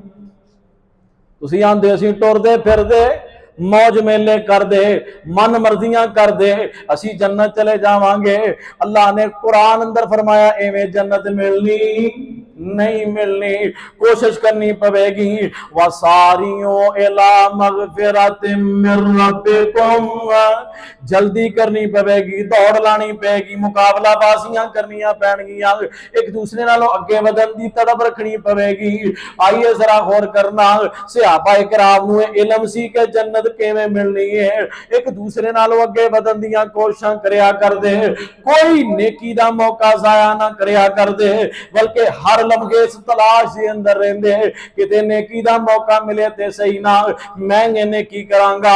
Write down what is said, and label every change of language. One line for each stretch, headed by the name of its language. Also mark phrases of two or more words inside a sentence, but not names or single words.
Punjabi: تسی آندے اسیں ٹردے پھردے موج میلے کر دے، من مرضیاں کر دے، اسی جنت چلے جاواں گے. اللہ نے قرآن اندر فرمایا ایویں جنت ملنی نہیں ملنی، کوشش کرنی پوے گی.
Arabic: وسارعوا إلى مغفرة من ربكم,
Punjabi: جلدی کرنی پوے گی، دوڑ لانی پے گی، مقابلہ بازیاں کرنیاں پینگیاں، اک دوسرے نالوں اگے ودھن دی تڑپ رکھنی پوے گی. آئیے ذرا غور کرنا، صحابہ اکرام نوں علم سی کہ جنت کویں ملنی ہے، اک دوسرے نالوں اگے ودھن دیاں کوششاں کریا کردے، کوئی نیکی دا موقع ضائع نہ کریا کردے، بلکہ ہر لمحے اس تلاش دے اندر رہندے کتے نیکی دا موقع ملے تے صحیح نا میں نیکی کراں گا.